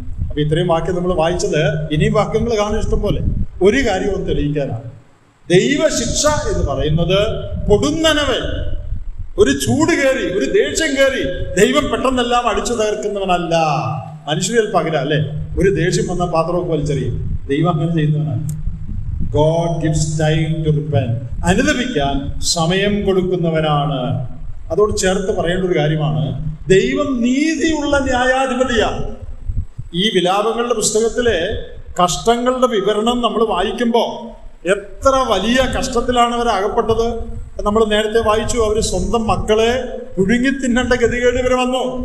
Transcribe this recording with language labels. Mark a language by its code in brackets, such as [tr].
[ml] അപ്പൊ ഇത്രയും വാക്യം നമ്മൾ വായിച്ചത്, ഇനിയും വാക്യങ്ങൾ കാണാൻ ഇഷ്ടം പോലെ. ഒരു കാര്യവും തെളിയിക്കാനാണ്. ദൈവശിക്ഷ എന്ന് പറയുന്നത് പൊടുന്നനവൻ ഒരു ചൂട് കയറി, ഒരു ദേഷ്യം കയറി ദൈവം പെട്ടെന്നെല്ലാം അടിച്ചു തകർക്കുന്നവനല്ല. മനുഷ്യരിൽ പകരം അല്ലേ, ഒരു ദേഷ്യം വന്ന പാത്രമൊക്കെ വലിച്ചെറിയും. ദൈവം അങ്ങനെ ചെയ്യുന്നവനല്ല. [en] God gives time to repent. [ml] അനുദപിക്കാൻ സമയം കൊടുക്കുന്നവനാണ്. അതോട് ചേർത്ത് പറയേണ്ട ഒരു കാര്യമാണ്, ദൈവം നീതിയുള്ള ന്യായാധിപതിയാണ്. ഈ വിലാപങ്ങളുടെ പുസ്തകത്തിലെ കഷ്ടങ്ങളുടെ വിവരണം നമ്മൾ വായിക്കുമ്പോൾ എത്ര വലിയ കഷ്ടത്തിലാണ് അവർ അകപ്പെട്ടത്. നമ്മൾ നേരത്തെ വായിച്ചു, അവർ സ്വന്തം മക്കളെ പുഴുങ്ങി തിന്നേണ്ട ഗതികേട് ഇവർ വന്നു.